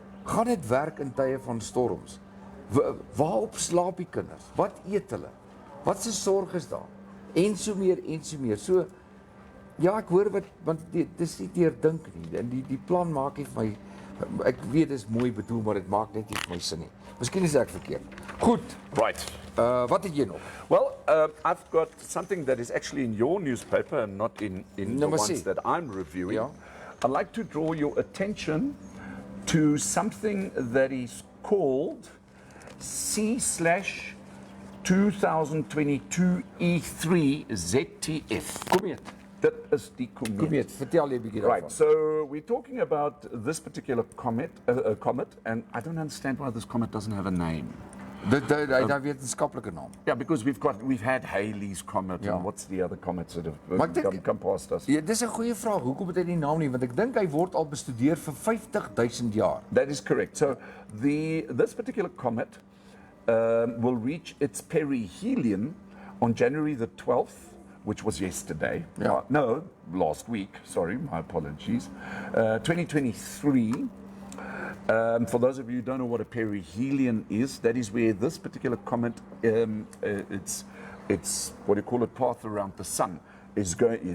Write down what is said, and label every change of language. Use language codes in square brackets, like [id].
[af] Gaan dit werk in tye van storms? Waarop slaap die kinders? Wat eet hulle? Wat se sorg is daar? En so meer en so meer. So ja, ek hoor want dis nie deurdink nie. En die plan maak nie vir my, ek weet dis mooi bedoel, maar dit maak net nie vir my sin nie. Miskien is ek verkeerd. Goed. [en] Right. [af] Wat het jy nog? [en] Well, I've got something that is actually in your newspaper and not in the ones that I'm reviewing. Yeah. I'd like to draw your attention to something that is called C/2022 E3 ZTF. [af] Komeet. [en] That is the comet. [af] Komeet, vertel jy 'n bietjie daarvan. [en] Right, so we're talking about this particular comet, and I don't understand why this comet doesn't have a name. [af] Dit wetenskaplike naam. [en] Yeah, because we've had Halley's Comet [af] Ja. [en] and what's the other comets that [af] Maar [en] have [af] ek dink- [en] come past us. [af] Ja, dis 'n goeie vraag. Hoekom het hy die naam nie? Want ek dink hy word al bestudeer vir 50.000 jaar. [en] That is correct. So this particular comet will reach its perihelion on January the 12th, which was yesterday. Yeah. No, last week. Sorry, my apologies. 2023. For those of you who don't know what a perihelion is, that is where this particular comet, its what do you call it, path around the sun is going.